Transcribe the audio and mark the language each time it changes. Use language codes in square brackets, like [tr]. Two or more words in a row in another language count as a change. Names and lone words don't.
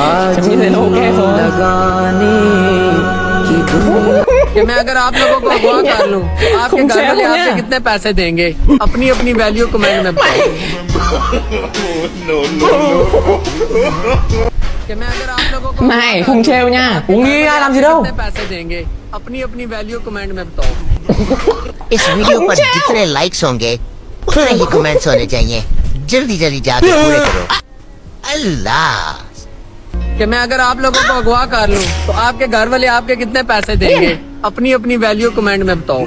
[hi] कि मैं अगर आप लोगों को अगवा कर लूं तो आपके घर वाले आपके कितने पैसे देंगे अपनी अपनी वैल्यू कमेंट में बताओ। कि मैं अगर आप लोगों को [vi] Mày không trêu nha. Uống đi, ai làm gì đâu. [hi] कितने पैसे देंगे अपनी अपनी वैल्यू कमेंट में बताओ। इस वीडियो पर जितने लाइक्स होंगे उतने ही कमेंट्स होने चाहिए। जल्दी जल्दी जाके पूरे करो। अल्लाह। कि मैं अगर आप लोगों को अगवा कर लूं तो आपके घर वाले आपके कितने पैसे देंगे अपनी अपनी वैल्यू कमेंट में बताओ।